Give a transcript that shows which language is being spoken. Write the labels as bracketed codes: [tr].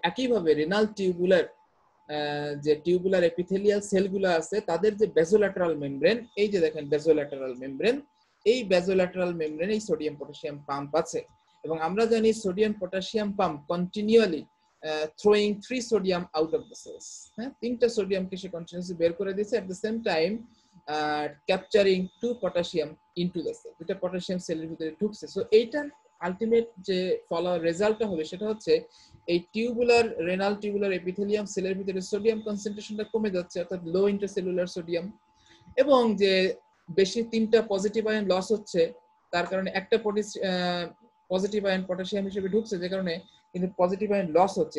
[bn] একইভাবে renal tubular যে tubular epithelial সেলগুলো আছে তাদের যে বেসোল্যাটারাল মেমব্রেন, এই যে দেখেন বেসোল্যাটারাল মেমব্রেন, এই বেসোল্যাটারাল মেমব্রেনে সোডিয়াম পটাশিয়াম পাম্প আছে। এবং আমরা জানি sodium potassium pump continually [en] throwing 3 sodium out of the cells। [bn] হ্যাঁ, 3টা সোডিয়ামকে সে কন্টিনিউয়াসলি বের করে দিয়েছে, [en] at the same time capturing 2 potassium into the cell। [bn] দুটো পটাশিয়াম সেলের ভিতরে ঢুকছে। সো এইটার আলটিমেট যে রেজাল্টটা হবে সেটা হচ্ছে এই টিউবুলার রেনাল টিউবুলার এপিথেলিয়াম সেলের ভিতরে সোডিয়াম কনসেন্ট্রেশনটা কমে যাচ্ছে, অর্থাৎ লো ইন্টারসেলুলার সোডিয়াম, এবং যে বেশি 3টা পজিটিভ আয়ন লস হচ্ছে, তার কারণে একটা পজিটিভ আয়ন পটাশিয়াম হিসেবে ঢুকছে, যে কারণে কিন্তু পজিটিভ আয়ন লস হচ্ছে।